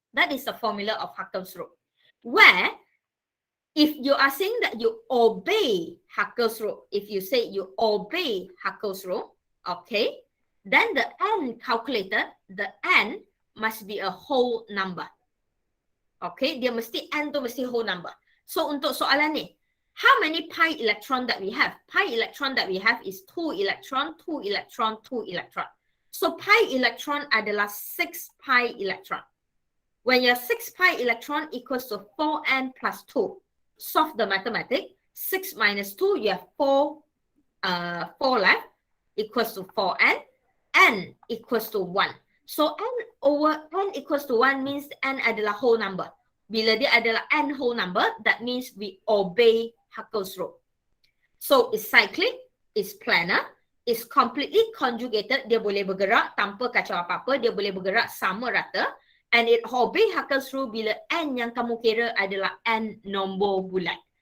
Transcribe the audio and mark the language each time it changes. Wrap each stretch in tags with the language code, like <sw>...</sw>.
<en>That is the formula of Huckel's rule. Where if you are saying that you obey Huckel's rule, if you say you obey Huckel's rule, okay, then the n calculated, the n must be a whole number. Okay,</en> <ms>dia mesti n tu mesti</ms> <en>whole number. So</en> <ms>untuk soalan ni,</ms> <en>how many pi electron that we have? Pi electron that we have is 2 electron, 2 electron, 2 electron. So pi electron adalah 6 pi electron. When your 6 pi electron equals to 4n plus 2, solve the mathematics. 6 minus 2, you have 4 left, equals to 4n. N equals to 1. So n over n equals to 1 means n adalah whole number.</en> <ms>Bila dia adalah</ms> <en>n whole number, that means we obey Huckel's rule. So it's cyclic, it's planar, it's completely conjugated.</en> <ms>Dia boleh bergerak tanpa kacau apa-apa. Dia boleh bergerak sama rata.</ms> <en>And it obey Huckel's rule</en> <ms>bila n yang kamu kira adalah n nombor bulat.</ms>